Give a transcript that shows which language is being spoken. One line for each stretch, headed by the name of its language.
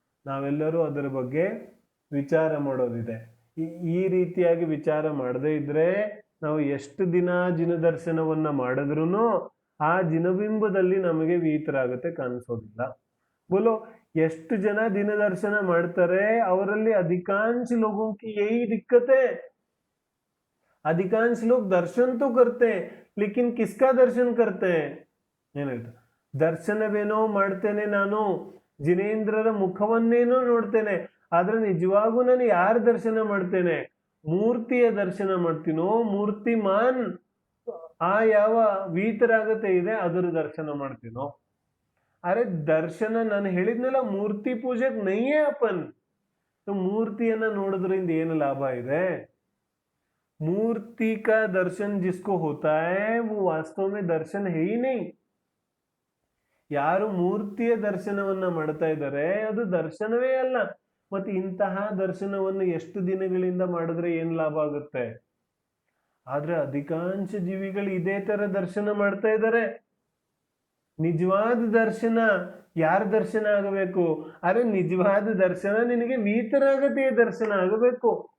Kannada: ನಾವೆಲ್ಲರೂ ಅದರ ಬಗ್ಗೆ ವಿಚಾರ ಮಾಡೋದಿದೆ. ಈ ರೀತಿಯಾಗಿ ವಿಚಾರ ಮಾಡದೇ ಇದ್ರೆ ನಾವು ಎಷ್ಟು ದಿನ ಜಿನ ದರ್ಶನವನ್ನ ಮಾಡಿದ್ರು ಆ ಜಿನಬಿಂಬದಲ್ಲಿ ನಮಗೆ ವೀತರಾಗತೆ ಕಾಣಿಸೋದಿಲ್ಲ. बोलो ಎಷ್ಟು ಜನ ದಿನ ದರ್ಶನ ಮಾಡ್ತಾರೆ?
Hindi: ಅವರಲ್ಲಿ अधिकांश लोगों की यही दिक्कत है। अधिकांश लोग दर्शन तो करते हैं, लेकिन किसका दर्शन करते हैं?
Kannada: ಏನ್ ಹೇಳ್ತಾರೆ? ದರ್ಶನವೇನೋ ಮಾಡ್ತೇನೆ ನಾನು, ಜಿನೇಂದ್ರರ ಮುಖವನ್ನೇನೋ ನೋಡ್ತೇನೆ, ಆದ್ರೆ ನಿಜವಾಗೂ ನಾನು ಯಾರ ದರ್ಶನ ಮಾಡ್ತೇನೆ? ಮೂರ್ತಿಯ ದರ್ಶನ ಮಾಡ್ತೀನೋ, ಮೂರ್ತಿಮಾನ್ ಆ ಯಾವ ವೀತರಾಗತೆ ಇದೆ ಅದರ ದರ್ಶನ ಮಾಡ್ತೀನೋ? अरे दर्शन ನಾನು ಹೇಳಿದ್ನಲ್ಲ, ಮೂರ್ತಿ ಪೂಜೆಗೆ ನೈಯೇ ಅಪನ್. ಮೂರ್ತಿಯನ್ನ ನೋಡೋದ್ರಿಂದ ಏನು ಲಾಭ ಇದೆ?
Hindi: मूर्ति का दर्शन जिसको होता है वो वास्तव में दर्शन है ही नहीं।
Kannada: ಯಾರು ಮೂರ್ತಿಯ ದರ್ಶನವನ್ನ ಮಾಡ್ತಾ ಇದ್ದಾರೆ ಅದು ದರ್ಶನವೇ ಅಲ್ಲ. ಮತ್ತೆ ಇಂತಹ ದರ್ಶನವನ್ನು ಎಷ್ಟು ದಿನಗಳಿಂದ ಮಾಡಿದ್ರೆ ಏನ್ ಲಾಭ ಆಗುತ್ತೆ? ಆದ್ರೆ ಅಧಿಕಾಂಶ ಜೀವಿಗಳು ಇದೇ ತರ ದರ್ಶನ ಮಾಡ್ತಾ ಇದ್ದಾರೆ. ನಿಜವಾದ ದರ್ಶನ ಯಾರ ದರ್ಶನ ಆಗಬೇಕು? ಅರೆ ನಿಜವಾದ ದರ್ಶನ ನಿನಗೆ ವೀತರಾಗತೆಯ ದರ್ಶನ ಆಗಬೇಕು.